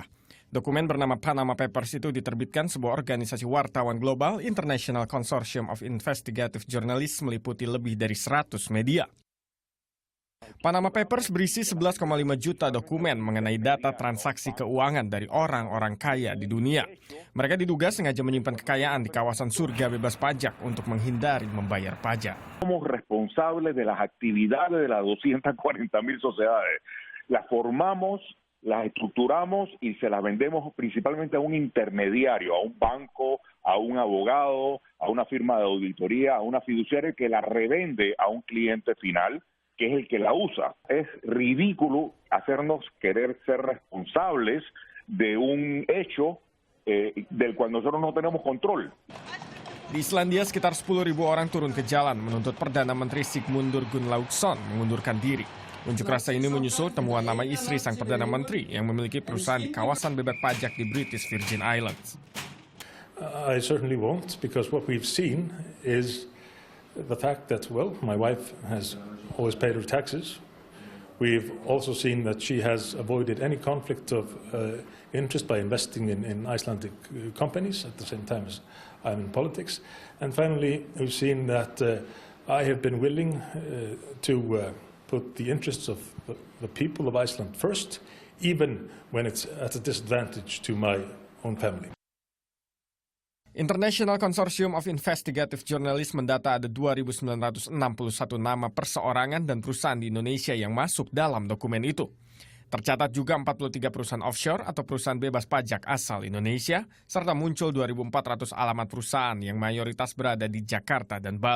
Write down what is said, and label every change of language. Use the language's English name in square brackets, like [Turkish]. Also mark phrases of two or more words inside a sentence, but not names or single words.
[Indonesian] Dokumen bernama Panama Papers itu diterbitkan sebuah organisasi wartawan global, International Consortium of Investigative Journalists, meliputi lebih dari 100 media. Panama Papers berisi 11,5 juta dokumen mengenai data transaksi keuangan dari orang-orang kaya di dunia. Mereka diduga sengaja menyimpan kekayaan di kawasan surga bebas pajak untuk menghindari membayar pajak. [Spanish] Somos responsables de las actividades de las 240.000 sociedades. Las formamos, las estructuramos y se las vendemos principalmente a un intermediario, a un banco, a un abogado, a una firma de auditoría, a una fiduciaria que la revende a un cliente final, que es el que la usa. Es ridículo hacernos querer ser responsables de un hecho del cual nosotros no tenemos control. [Indonesian] Di Islandia, sekitar 10.000 orang turun ke jalan menuntut Perdana Menteri Sigmundur Gunnlaugsson mengundurkan diri. Unjuk rasa ini menyusul temuan nama istri sang Perdana Menteri yang memiliki perusahaan di kawasan bebas pajak di British Virgin Islands. [English] I certainly won't, because what we've seen is the fact that, well, my wife has always paid her taxes. We've also seen that she has avoided any conflict of interest by investing in Icelandic companies at the same time as I'm in politics. And finally, we've seen that I have been willing to put the interests of the people of Iceland first, even when it's at a disadvantage to my own family. [Indonesian] International Consortium of Investigative Journalists mendata ada 2.961 nama perseorangan dan perusahaan di Indonesia yang masuk dalam dokumen itu. Tercatat juga 43 perusahaan offshore atau perusahaan bebas pajak asal Indonesia, serta muncul 2.400 alamat perusahaan yang mayoritas berada di Jakarta dan Bali.